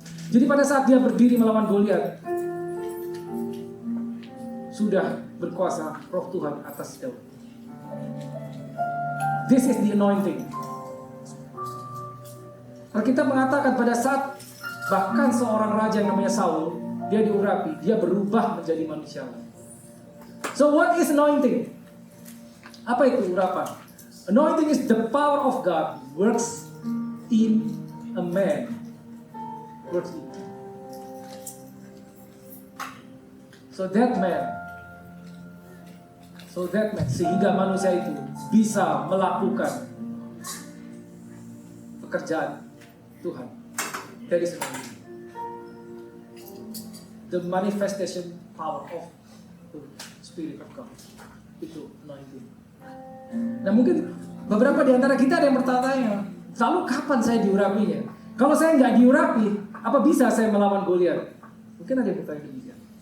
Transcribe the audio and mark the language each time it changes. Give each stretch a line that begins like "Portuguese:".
Indonesian: Jadi pada saat dia berdiri melawan Goliat, sudah berkuasa Roh Tuhan atas Daud.
English: This is the anointing.
Indonesian: Alkitab mengatakan pada saat bahkan seorang raja yang namanya Saul, dia diurapi, dia berubah menjadi manusia.
English: So what is anointing?
Indonesian: Apa itu urapan?
English: Anointing is the power of God works in a man. Works in. So that man,
Indonesian: sehingga manusia itu bisa melakukan pekerjaan Tuhan.
English: That is anointing. The manifestation power of the Spirit of God.
Indonesian: Itu anointing. Nah mungkin beberapa di antara kita ada yang bertanya, lalu kapan saya diurapinya? Kalau saya nggak diurapi, apa bisa saya melawan Goliat? Mungkin ada yang bertanya demikian.